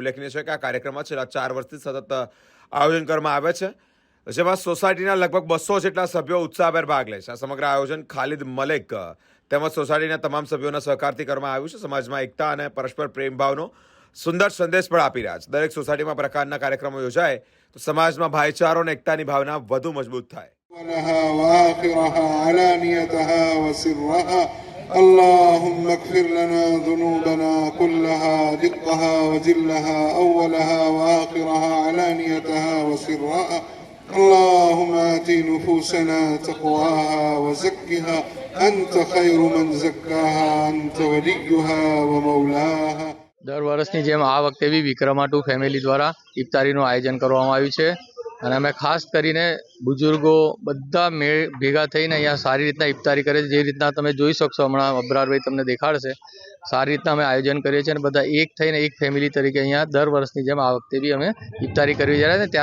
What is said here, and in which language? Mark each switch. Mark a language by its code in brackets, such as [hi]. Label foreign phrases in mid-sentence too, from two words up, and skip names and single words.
[gu] ઉલ્લેખનીય છે કે આ કાર્યક્રમમાં છેલ્લા 4 વર્ષથી સતત આયોજન કરવામાં આવે છે, જેમાં સોસાયટીના લગભગ 200 જેટલા સભ્યો ઉત્સાહભેર ભાગ લે છે। આ સમગ્ર આયોજન ખાલિદ મલેક તેમજ સોસાયટીના તમામ સભ્યોના સહકારથી કરવામાં આવ્યું છે। સમાજમાં એકતા અને પરસ્પર પ્રેમ ભાવનો સુંદર સંદેશ પણ આપી રહ્યા છે। દરેક સોસાયટીમાં પ્રકારના કાર્યક્રમો યોજાય તો સમાજમાં ભાઈચારો અને એકતાની ભાવના વધુ મજબૂત થાય। [ar] اللهم اغفر لنا ذنوبنا كلها دقها وجلها أولها وآخرها علانيتها وسرها اللهم آت نفوسنا تقواها وزكها أنت خير من زكاها أنت وليها ومولاها। [gu] દર વર્ષની જેમ આ વખતે બી વિક્રમા 2 ફેમિલી દ્વારા ઇફતારીનું આયોજન કરવામાં આવ્યું છે અને અમે ખાસ કરીને બુઝુર્ગો બધા ભેગા થઈને અહીંયા સારી રીતના ઇફતારી કરે છે। જે રીતના તમે જોઈ શકશો, હમણાં અબરારભાઈ તમને દેખાડશે, સારી રીતના અમે આયોજન કરીએ છીએ અને બધા એક થઈને એક ફેમિલી તરીકે અહીંયા દર વર્ષની જેમ આ વખતે બી અમે ઇફતારી કરવી જાય છે।